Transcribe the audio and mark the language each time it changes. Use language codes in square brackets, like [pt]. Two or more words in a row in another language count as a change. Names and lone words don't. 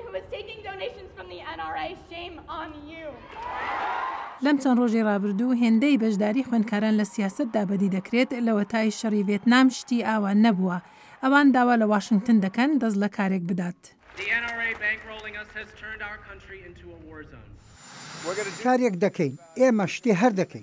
[en] taking donations from the NRA. Shame on you. [ckb] لەم چەند ڕۆژی ڕابردوو هێندەی بەشداری خوێندکاران لە سیاسەتدا بەدی دەکرێت لەوەتای شەڕی ڤێتنام شتی ئاوان نەبووە. ئەوان داوا لە واشنگتن دەکەن دەست لە کارێک بدات. کارێک دەکەین، ئێمە شتێ هەر دەکەین.